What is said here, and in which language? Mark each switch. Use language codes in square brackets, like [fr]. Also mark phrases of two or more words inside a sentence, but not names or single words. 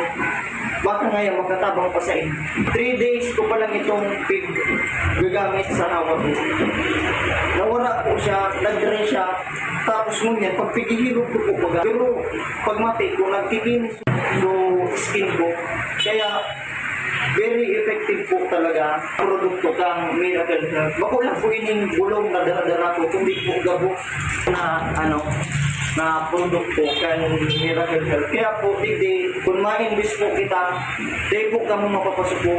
[bik] Baka ngayon magkatabang pa sa inyo. 3 days ko pa lang itong pig gagamit sa hawa ko. Nawala po siya, nag-dry siya, tapos ngunyan, pag pigihilog ko po baga. [tl] Pero pag mati ko, nagkikinis yung skin ko. Kaya, [en] very effective [tl] po talaga produkto kang Miracle Health. [bik] Bako lang po ining bulong na dala-dala ko, kundi po gabo na produkto kang Miracle Health. Kaya po, digdi, kung ma-invest po kita, di po kamo mapapasok po.